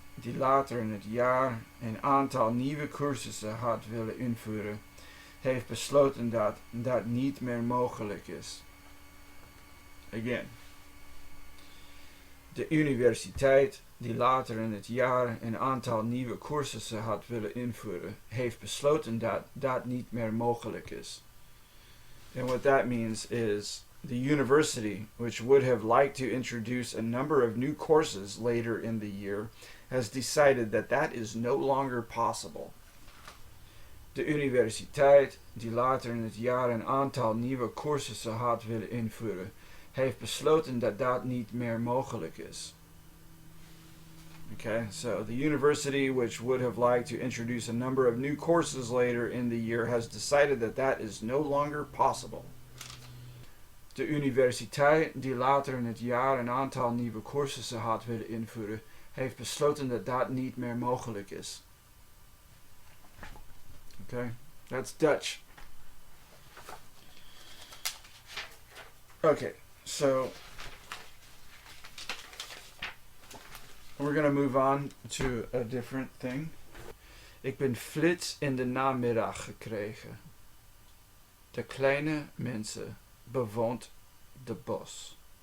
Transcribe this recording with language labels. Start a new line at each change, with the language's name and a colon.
Dutch: die later in het jaar een aantal nieuwe cursussen had willen invoeren, heeft besloten dat dat niet meer mogelijk is. Again. De universiteit, die later in het jaar een aantal nieuwe cursussen had willen invoeren, heeft besloten dat dat niet meer mogelijk is.
English: And what that means is the university, which would have liked to introduce a number of new courses later in the year, has decided that that is no longer possible.
Dutch: De universiteit, die later in het jaar een aantal nieuwe cursussen had willen invoeren, heeft besloten dat dat niet meer mogelijk is.
English: Okay, so the university, which would have liked to introduce a number of new courses later in the year, has decided that that is no longer possible.
Dutch: De universiteit, die later in het jaar een aantal nieuwe cursussen had willen invoeren, heeft besloten dat dat niet meer mogelijk is.
English: Okay, that's Dutch. Okay, so we're going to move on to a different thing.
Dutch: Ik ben flits in de namiddag gekregen. De kleine mensen bewoont de bos.